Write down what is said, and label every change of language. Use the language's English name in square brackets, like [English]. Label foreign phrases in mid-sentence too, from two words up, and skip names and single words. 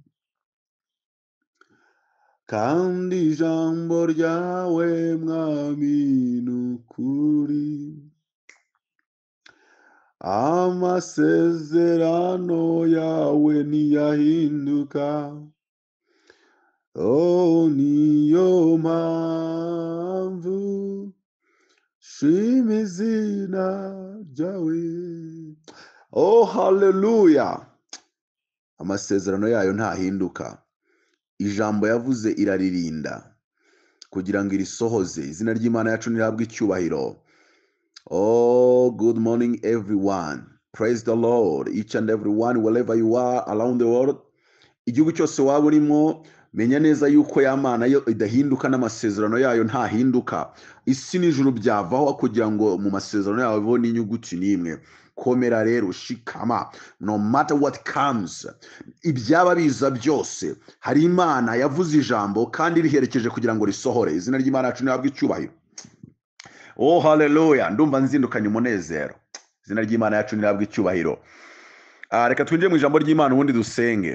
[Kinyarwanda] Kandi ijambo ryawe mwami nukuri, amasezerano yawe ntiyahinduka, oh niyo mpamvu shima izina ryawe. Oh haleluya, amasezerano yayo ntahinduka, ijambo yavuze iraririnda kugira ngo irisohoze. Izina ry'Imana yacu nirihabwe icyubahiro. [English] Oh, good morning everyone, praise the Lord, each and everyone wherever you are around the world. [Kinyarwanda] Igihugu cyose waba urimo, menya neza yuko ya Mana yo idahinduka, n'amasezerano yayo ntahinduka. Isi n'ijuru byavaho kugira ngo mu masezerano yawe bo n'inyuguti n'imwe. Komera rero, shikama, [English] no matter what comes, [Kinyarwanda] ibyaba biza byose, hari Imana yavuze ijambo kandi riherekeje kugira ngo risohore. Izina ry'Imana yacu nirihabwe icyubahiro. Oh haleluya, ndumva nzindukanye umunezero. Izina ry'Imana yacu nirihabwe icyubahiro. Reka twinjire mu ijambo ry'Imana ubundi dusenge.